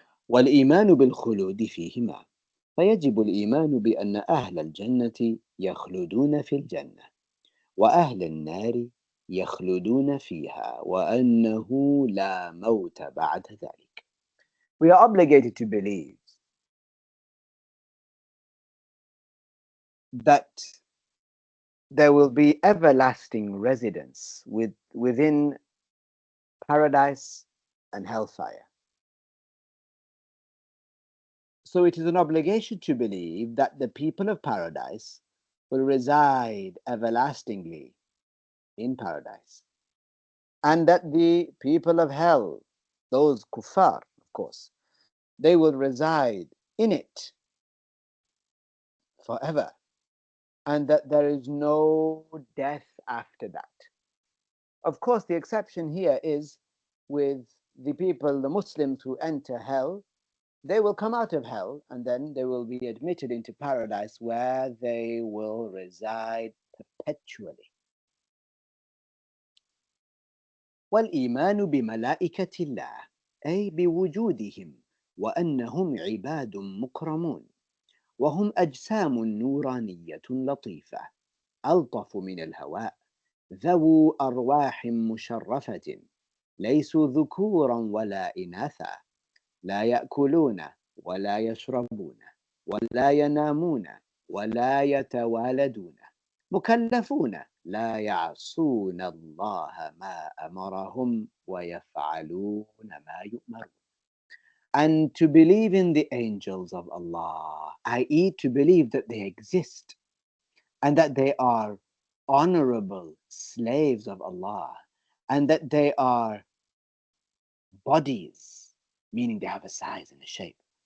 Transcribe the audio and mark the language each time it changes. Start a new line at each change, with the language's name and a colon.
Arabic: والإيمان بالخلود فيهما فيجب الإيمان بأن أهل الجنة يخلدون في الجنة وأهل النار يخلدون فيها وأنه لا موت بعد ذلك.
English: We are obligated to believe that there will be everlasting residence within paradise and hellfire. So it is an obligation to believe that the people of paradise will reside everlastingly in paradise, and that the people of hell, those kuffar, of course, they will reside in it forever, and that there is no death after that. Of course, the exception here is with the people, the Muslims who enter hell. They will come out of hell and then they will be admitted into paradise where they will reside perpetually.
Arabic: والإيمان بملائكة الله أي بوجودهم وأنهم عباد مكرمون وهم أجسام نورانية لطيفة ألطف من الهواء ذو أرواح مشرفة ليسوا ذكورا ولا إناثا لا يأكلون ولا يشربون ولا ينامون ولا يتوالدون مكلفون لا يعصون الله ما أمرهم ويفعلون ما يؤمرون.
English: And to believe in the angels of Allah, i.e., to believe that they exist and that they are honorable slaves of Allah and that they are bodies, meaning they have a size and a shape.